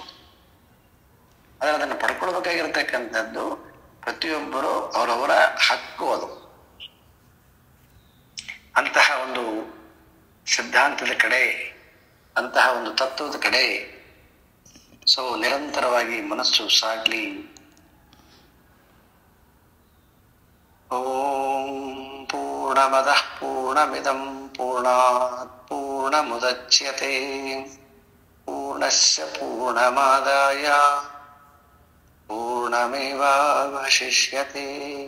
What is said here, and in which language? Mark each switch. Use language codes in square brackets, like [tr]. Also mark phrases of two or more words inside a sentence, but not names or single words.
[kn] ಆದ್ರೆ ಅದನ್ನು ಪಡ್ಕೊಳ್ಬೇಕಾಗಿರ್ತಕ್ಕಂಥದ್ದು ಪ್ರತಿಯೊಬ್ಬರು ಅವರವರ ಹಕ್ಕು. ಅದು ಅಂತಹ ಒಂದು ಸಿದ್ಧಾಂತದ ಕಡೆ, ಅಂತಹ ಒಂದು ತತ್ವದ ಕಡೆ ಸೊ ನಿರಂತರವಾಗಿ ಮನಸ್ಸು ಸಾಗ್ಲಿ. [sa] ಓಂ ಪೂರ್ಣಮದಃ ಪೂರ್ಣಮಿದಂ ಪೂರ್ಣಾತ್ ಪೂರ್ಣಮುದಚ್ಯತೆ ಪೂರ್ಣಸ್ಯ ಪೂರ್ಣಮಾದಾಯ ಪೂರ್ಣಮೇವಾವಶಿಷ್ಯತೆ.